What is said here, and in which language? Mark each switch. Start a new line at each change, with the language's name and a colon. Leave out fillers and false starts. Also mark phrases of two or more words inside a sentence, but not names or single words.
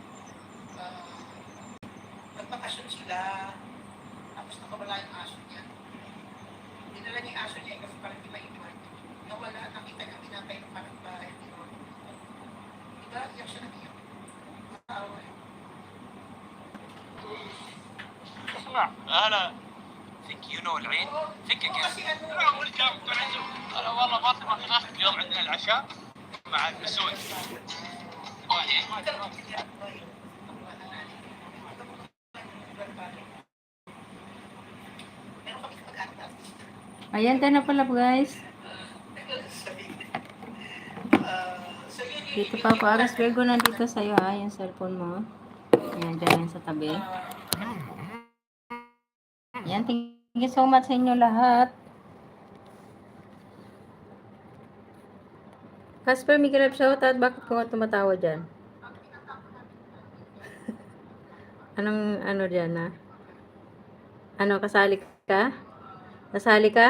Filipino: Nagpakasyon sila. Tapos nakawala yung aso niya. Dinala niya yung aso niya kasi parang di maiwan. Nawala, nakita niya, pinapay ng parang bahay. Diba? Iyak siya ng iyak. Matawa eh.
Arabic: اسمع انا فيك يونو العين فيك انا اول جاب بعزم انا والله ما خلصت اليوم عندنا العشاء مع المسؤول
Filipino: Ayan, tayo na pala guys. Dito pa ako. Aras Virgo, nandito sa'yo ha, yung cellphone mo. Ayan, dyan sa tabi. Ayan,
English: thank you so much
Filipino: sa inyo lahat. Casper, Miguel, shoutout. Bakit ko tumatawa dyan? Ano dyan ha? Kasali ka? Nasali ka?